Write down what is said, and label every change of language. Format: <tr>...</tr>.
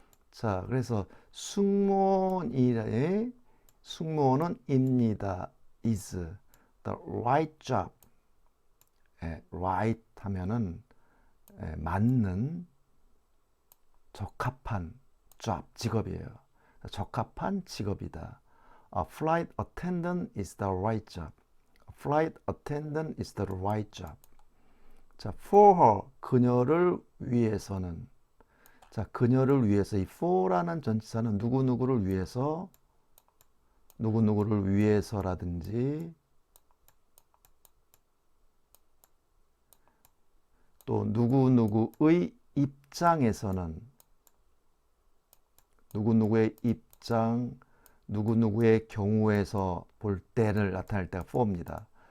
<ko>자, 그래서 승무원은 입니다.</ko> <en>is the right job.</en> <ko>right 하면은 맞는 적합한 job 직업이에요. 적합한 직업이다.</ko> <en>A flight attendant is the right job. A flight attendant is the right job.</en> <ko>자,</ko> <en>for her</en> <ko>그녀를 위해서는 자, 그녀를 위해서 이 for라는 전치사는 누구누구를 위해서 누구누구를 위해서라든지 또 누구누구의 입장에서는 누구누구의 입장, 누구누구의 경우에서 볼 때를 나타낼 때가 for입니다.</ko>